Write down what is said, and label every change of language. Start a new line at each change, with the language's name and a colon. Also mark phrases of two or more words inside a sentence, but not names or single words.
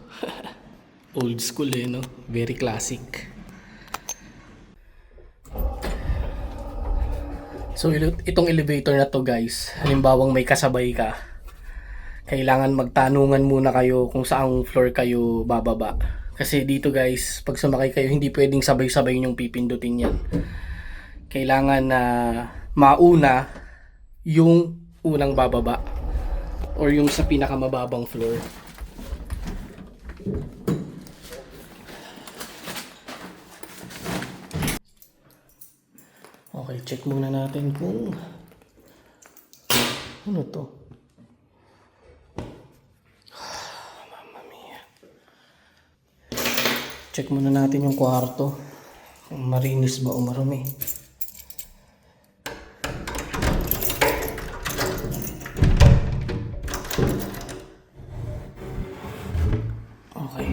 English: Old school eh, no? Very classic.
Filipino: So itong elevator na to guys, halimbawang may kasabay ka, kailangan magtanungan muna kayo kung saang floor kayo bababa. Kasi dito guys, pag sumakay kayo, hindi pwedeng sabay-sabay yung pipindutin yan. Kailangan na mauna yung unang bababa or yung sa pinakamababang floor. Okay, check muna natin kung ano to.
Italian: Mamma mia.
Filipino: Check muna natin yung kwarto. Kung marinis ba o marumi. Okay.